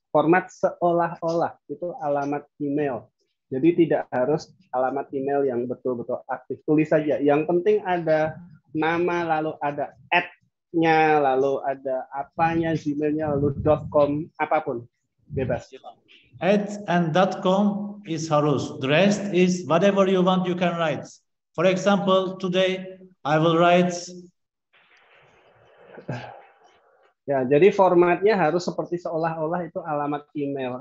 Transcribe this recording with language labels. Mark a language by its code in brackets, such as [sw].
[id] Format seolah-olah itu alamat email. Jadi tidak harus alamat email yang betul-betul aktif. Tulis saja. Yang penting ada nama, lalu ada @nya, lalu ada apanya, Gmailnya, lalu .com, apapun. Bebas. [en] @ and .com is harus. The rest is whatever you want you can write. For example, today I will write. [id] Ya, jadi formatnya harus seperti seolah-olah itu alamat email.